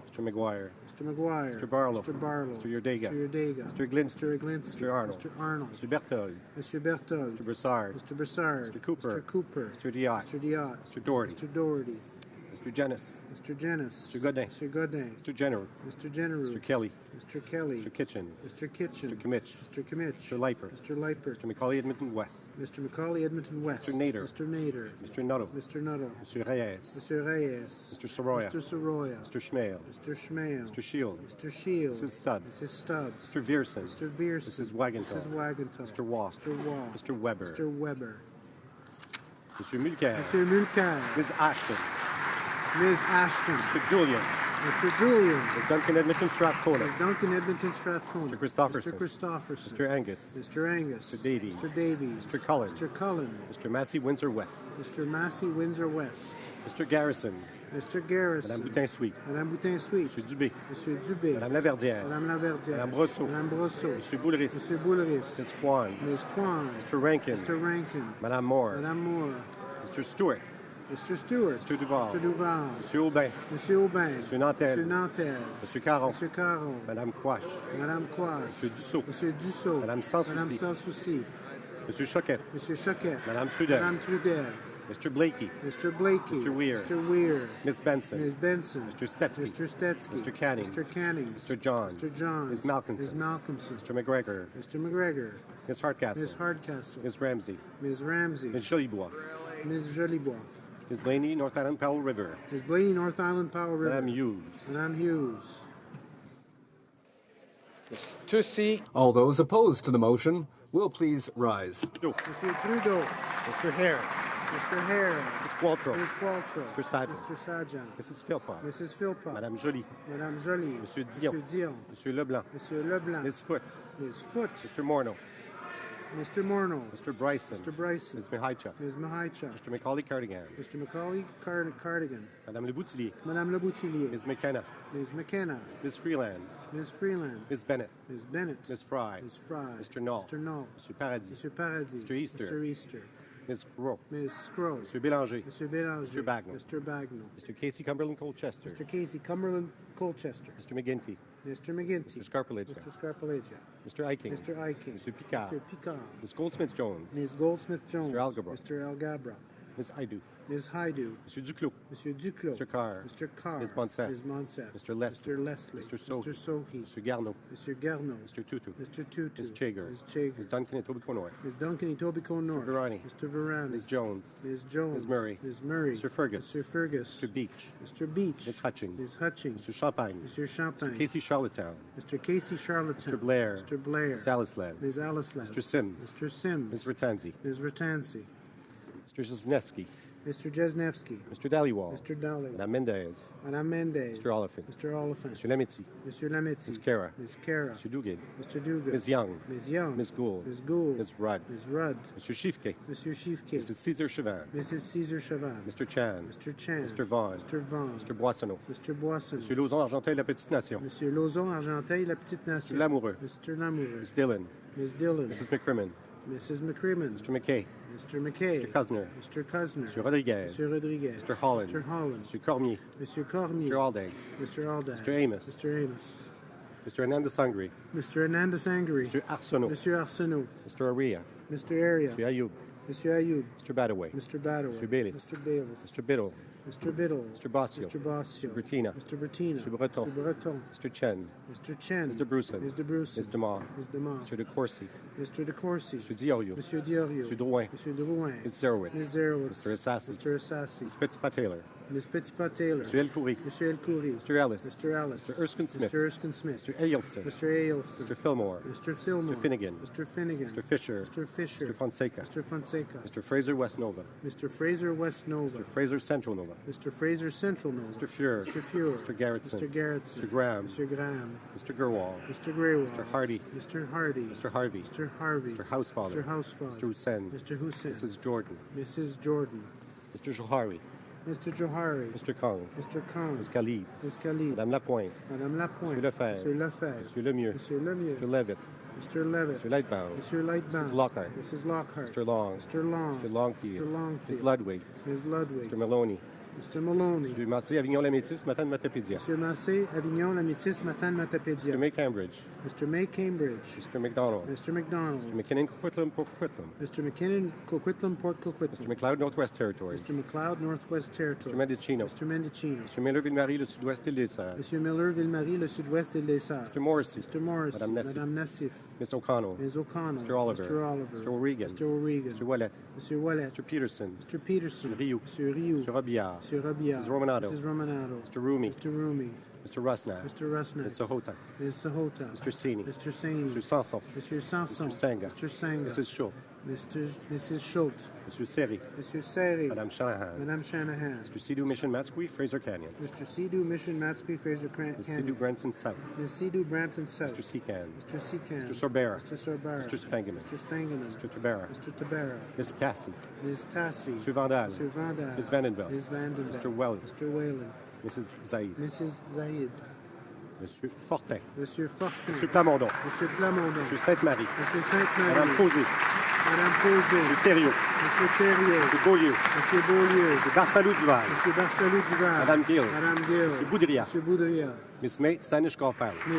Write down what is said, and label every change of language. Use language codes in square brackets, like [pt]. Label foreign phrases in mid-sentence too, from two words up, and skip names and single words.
[en] Mr. McGuire. Mr. McGuire. Mr. Barlow. Mr. Barlow. Mr. Yurdega. Mr. Yurdega. Mr. Glinsky. Mr. Glinsky. Mr. Arnold. Mr. Arnold. Mr. Berthold. Mr. Berthold. Mr. Broussard. Mr. Broussard. Mr. Cooper. Mr. Cooper. Mr. Diot. Mr. Diot. Mr. Doherty. Mr. Doherty. Mr. Jennis. Mr. Jennis. Mr. Godin. Mr. Godin. Mr. General. Mr. General. Mr. Kelly. Mr. Kelly. Mr. Kitchen. Mr. Kitchen. Mr. Kimmich. Mr. Kimmich. Mr. Leipert. Mr. Leipert. Mr. Macaulay Edmonton West. Mr. Macaulay Edmonton West. Mr. Nader. Mr. Nader. Mr. Nuttall. Mr. Nuttall. Mr. Reyes. Mr. Reyes. Mr. Soroya. Mr. Soroya. Mr. Schmale. Mr. Schmale. Mr. Shields. Mr. Shields. Mrs. Stubbs. Mrs. Stubbs. Mr. Vierson. Mr. Vierson. Mrs. Wagenthal. Mrs. Wagenthal. Mr. Waugh. Mr. Waugh. Mr. Weber. Mr. Weber. Mr. Mulcair. Mr. Mulcair. Ms. Ashton. Ms. Ashton. Mr. Julian. Mr. Julian. Ms. Duncan Edmonton Strathcona. Ms. Duncan Edmonton Strathcona. Mr. Christopherson. Mr. Christopherson. Mr. Angus. Mr. Angus. Mr. Davies. Mr. Davies. Mr. Cullen. Mr. Cullen. Mr. Massey Windsor West. Mr. Massey Windsor West. Mr. Garrison. Mr. Garrison. Madame Boutin-Sweet. Madame Boutin-Sweet. Monsieur Dubé. Monsieur Dubé. Madame Laverdière. Madame Laverdière. Madame Brosseau. Madame Brosseau. Monsieur Boulris. Monsieur Boulris. Ms. Kwan. Ms. Kwan. Mr. Rankin. Mr. Rankin. Madame Moore. Madame Moore. Mr. Stewart. Mr. Stewart. Mr. Duval. Mr. Duval. Monsieur Aubin. Monsieur Aubin. Monsieur Nantel. Monsieur Nantel. Monsieur Caron. Monsieur Caron. Madame Quash. Madame Quash. Monsieur Dussault. Monsieur Dussault. Madame Sans Madame Souci. Sans Souci. Monsieur Choquette. Monsieur Choquette. Madame Trudel. Madame Trudel. Mr. Blakey. Mr. Blakey. Mr. Weir. Mr. Weir. Ms. Benson. Ms. Benson. Mr. Stetsky. Mr. Stetsky. Mr. Canning. Mr. Canning. Mr. Johns. Mr. Johns. Ms. Malcolmson. Ms. Malcolmson. Mr. McGregor. Mr. McGregor. Ms. Hardcastle. Ms. Hardcastle. Ms. Ramsey. Ms. Ramsey. Ms. Jolibois. Ms. Jolibois. Ms. Blaney, North Island Powell River. Ms. Blaney, North Island Powell River. Madame Hughes. Madame Hughes. All those opposed to the motion will please rise. Monsieur Trudeau. Mr. Hare. Mr. Hare. Ms. Qualtrough. Ms. Qualtrough. Mr. Sargent. Mr. Sargent. Mrs. Philpott. Mrs. Philpott. Madame Joly. Madame Joly. Monsieur Dion. Monsieur Dion. Monsieur Leblanc. Monsieur Leblanc. Ms. Foote. Ms. Foote. Mr. Morneau. Mr. Morneau. Mr. Bryson. Mr. Bryson. Ms. Mihaichuk. Ms. Mihaichuk. Mr. Macaulay Cardigan. Mr. Macaulay Cardigan. Madame Le Boutillier. Madame Le Boutillier. Ms. McKenna. Ms. McKenna. Ms. Freeland. Ms. Freeland. Ms. Bennett. Ms. Bennett. Ms. Fry. Ms. Fry. Mr. Knoll. Mr. Knoll. Monsieur Paradis. Monsieur Paradis. Mr. Easter. Mr. Easter. Ms. Gros. Ms. Scrooge. Monsieur Bélanger. Mr. Bélanger. Mr. Bagnall. Mr. Bagnall. Mr. Casey Cumberland Colchester. Mr. Casey Cumberland Colchester. Mr. McGinty. Mr. McGinty. Mr. Scarpaleggia. Mr. Scarpaleggia. Mr. Eiking. Mr. Eiking. Mr. Picard. Mr. Picard. Ms. Goldsmith Jones. Ms. Goldsmith Jones. Mr. Algabra. Mr. Algabra. Ms. Haidu. Ms. Haidu. Mr. Duclos. Mr. Duclos. Mr. Carr. Mr. Carr. Ms. Monsef. Ms. Monsef. Mr. Leslie. Mr. Leslie. Mr. Sohi. Mr. Sohi. Mr. Garneau. Mr. Garneau. Mr. Tutu. Mr. Tutu. Ms. Chager. Ms. Chager. Ms. Duncan Etobicoke North. Ms. Duncan Etobicoke North. Mr. Virani. Mr. Virani. Ms. Jones. Ms. Jones. Ms. Murray. Ms. Murray. Mr. Fergus. Mr. Fergus. Mr. Beach. Mr. Beach. Ms. Hutchings. Ms. Hutchings. Mr. Champagne. Mr. Champagne. Mr. Casey Charlottetown. Mr. Casey Charlottetown. Mr. Blair. Mr. Blair. Ms. Alislav. Ms. Alislav. Mr. Sims. Mr. Sims. Ms. Ratanzi. Ms. Ratanzi. Mr. Znesky. Mr. Jesnevsky. Mr. Dhaliwal. Mr. Dali. Madame Mendez. Madame Mendez. Mr. Oliphant. Mr. Oliphant. Mr. Lametti. Mr. Lametti. Ms. Kara. Ms. Kara. Mr. Duguid. Mr. Duguid. Ms. Young. Ms. Young. Ms. Gould. Ms. Gould. Ms. Rudd. Ms. Rudd. Mr. Shifke. Mr. Shifke. Mrs. Caesar Chauvin. Mrs. Caesar Chauvin. Mr. Chan. Mr. Chan. Mr. Vaughn. Mr. Vaughn. Mr. Boissonneau. Mr. Boissonneau. Mr. Lauzon Argenteuil, La Petite Nation. Monsieur Lauzon Argenteuil, La Petite Nation. Mr. Lamoureux. Mr. Lamoureux. Ms. Dillon. Ms. Dillon. Mrs. McCrimmon. Mrs. McCrimmon. Mr. McKay. Mr. McKay. Mr. Cusner. Mr. Cusner. Mr. Rodriguez. Mr. Rodriguez. Mr. Holland. Mr. Holland. Mr. Cormier. Mr. Cormier. Mr. Aldag. Mr. Aldag. Mr. Amos. Mr. Amos. Mr. Hernandez Sangri. Mr. Hernandez Angry. Mr. Arsenault. Mr. Arsenault. Mr. Aria. Mr. Aria. Mr. Ayoub. Mr. Ayoub. Mr. Badaway. Mr. Badaway. Mr. Baylis. Mr. Baylis. Mr. Biddle. Mr. Biddle. Mr. Bossio. Mr. Bossio. Mr. Bertina. Mr. Bertina. Mr. Breton. Mr. Breton. Mr. Chen. Mr. Chen. Mr. Bruson. Mr. Bruson. Ms. DeMar. Ms. DeMar. Mr. De Courcy. Mr. De Courcy. Mr. Diorio. Mr. Diorio. Mr. Drouin. Mr. Drouin. Ms. Zerowitz. Ms. Zerowitz. Mr. Assassi. Mr. Assassi. Ms. Petitpas Taylor. Ms. Petitpas Taylor. Mr. El Khoury. Mr. El Khoury. Mr. Ellis. Mr. Ellis. Mr. Erskine Smith. Mr. Erskine Smith. Mr. Ailson. Mr. Ailson. Mr. Fillmore. Mr. Fillmore. Mr. Finnegan. Mr. Finnegan. Mr. Fisher. Mr. Fisher. Mr. Fonseca. Mr. Fonseca. Mr. Fraser West Nova. Mr. Fraser West Nova. Mr. Fraser Central Nova. Mr. Fraser Central Nova. Mr. Fuhrer. Mr. Fuhrer. Mr. Garrettson. Mr. Garrettson. Mr. Graham. Mr. Graham. Mr. Gerwal. Mr. Greywall. Mr. Hardy. Mr. Hardy. Mr. Harvey. Mr. Harvey. Mr. Housefather. Mr. Housefather. Mr. Hussein. Mr. Hussein. Mrs. Jordan. Mrs. Jordan. Mr. Johari. Mr. Johari. Mr. Kong. Mr. Kong. Ms. Khalid. Ms. Khalid. Madame Lapointe. Madame Lapointe. Monsieur Lefebvre. Monsieur Lefebvre. Monsieur Lemieux. Monsieur Lemieux. Mr. Levitt. Mr. Levitt. Mr. Lightbound. Monsieur Lightbound. Mrs. Lockhart. Mrs. Lockhart. Mr. Long. Mr. Long. Mr. Longfield. Mr. Longfield. Ms. Ludwig. Ms. Ludwig. Mr. Maloney. Mr. Maloney. Mr. Massé, Avignon, La Métis, Matane, Matapédia. Monsieur Massé, Avignon, La Métis, Matane, Matapédia. Mr. May Cambridge. Mr. May Cambridge. Mr. McDonald. Mr. McDonald. Mr. McKinnon, Coquitlam, Port Coquitlam. Mr. McKinnon, Coquitlam, Port Coquitlam. Mr. McLeod, Northwest Territories. Mr. McLeod, Northwest Territory. Mr. Mendicino. Mr. Mendicino. Mr. Miller, Ville-Marie, le Sud-Ouest, Île des Sœurs. Monsieur Miller, Ville-Marie, le Sud-Ouest et les Sœurs. Mr. Morrissey. Mr. Morrissey. Madame Nassif. Madame Nassif. Ms. O'Connell. Ms. O'Connell. Mr. Oliver. Mr. Oliver. Mr. O'Regan. Mr. O'Regan. Mr. Wallet. Mr. Wallet. Mr. Peterson. Mr. Peterson. Mr. Rioux. Mr. Rioux. Mr. Robillard. Mr. Robillard. Mrs. Romanado. Mrs. Romanado. Mr. Rumi. Mr. Rumi. Mr. Rusnak. Mr. Rusnak. Ms. Sahota. Ms. Sahota. Mr. Sini. Mr. Saini. Mr. Sanson. Mr. Sanson. Mr. Senga. Mr. Senga. Mrs. Schultz. Mrs. Schultz. Mr. Seri. Mr. Seri. Madame Shanahan. Madame Shanahan. Mr. Sidhu Mission Matsqui, Fraser Canyon. Mr. Sidhu Mission Matsqui Fraser Canyon. Ms. Sidhu Brampton South. Ms. Sidhu Brampton South. Mr. Secan. Mr. Secan. Mr. Sorbera. Mr. Sorbera. Mr. Spangeman. Mr. Spangeman. Mr. Tabera. Mr. Tabera. Ms. Tassi. Ms. Tassi. Mr. Vandal. Mr. Vandal. Ms. Vandenbelt. Ms. Vandenbelt. Mr. Whelan. Mr. Whalen. Mrs. Zaid. Mrs. Zaid. Monsieur Fortin. Monsieur Fortin. Monsieur Plamondon. Monsieur Plamondon. Monsieur Sainte-Marie. Monsieur Sainte-Marie. Madame Posé. Madame Posé. Monsieur Thériault. Monsieur Thériault. Monsieur Beaulieu. Monsieur Beaulieu. Monsieur Barsalou Duval. Monsieur Barsalou Duval. Madame Gill. Madame Gill. Monsieur Boudria. Monsieur Boudria. Miss May Sanish Golf Island. Ms.